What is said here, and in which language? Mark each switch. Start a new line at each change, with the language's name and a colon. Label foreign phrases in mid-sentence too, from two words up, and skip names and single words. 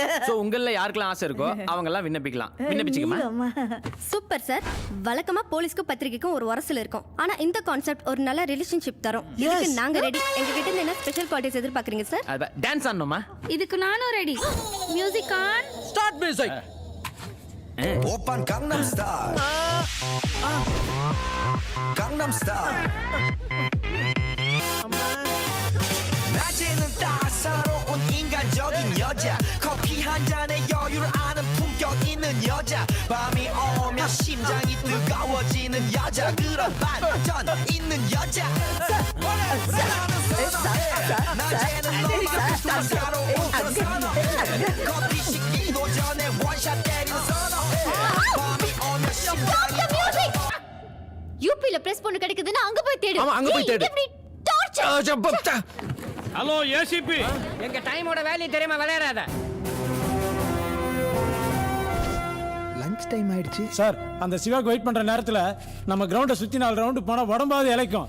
Tamil: சோ உங்கள யாருக்கெல்லாம் ஆசை இருக்கோ அவங்க எல்லாம் விண்ணப்பிக்கலாம். விண்ணப்பிச்சுக்கமா.
English: Super sir.
Tamil: வழக்கமா போலீஸ்க்கும் பத்திரிக்கைக்கும் ஒரு உரசல் இருக்கும். ஆனா இந்த கான்செப்ட் ஒரு நல்ல ரிலேஷன்ஷிப் தரும். இதுக்கு நாங்க ரெடி. எங்க கிட்ட இருந்து என்ன
English: special qualities
Tamil: எதிர்பார்க்கறீங்க சார்? டான்ஸ் ஆடணுமா? இதுக்கு நானும் ரெடி.
English: music on. Start music.
Korean: 오빤 강남 스타일 강남 스타일 낮에는 따사로운 인간적인 여자 커피 한 잔에 여유를 아는 품격 있는 여자 밤이 오면 심장이 뜨거워지는 여자 그런 반전 있는 여자 낮에는 너만 따사로운 선호 커피 식기도 전에 원샷 때리는 선호
Tamil: யூபில பிரஸ் பொண்ணு கிடைக்குதுன்னா அங்க போய் தேடு. ஆமா, அங்க போய் தேடு. எப்படி டார்ச்சர்.
English: Hello ACP,
Tamil: எங்க டைமோட வேல்யூ தெரியுமா? விளையாடாத.
English: lunch time
Tamil: ஆயிடுச்சு சார் அந்த சிவாக்கு வெயிட் பண்ற நேரத்துல நம்ம கிரவுண்டை சுத்தி 4 ரவுண்டு போனா உடம்பாவது இளைக்கும்.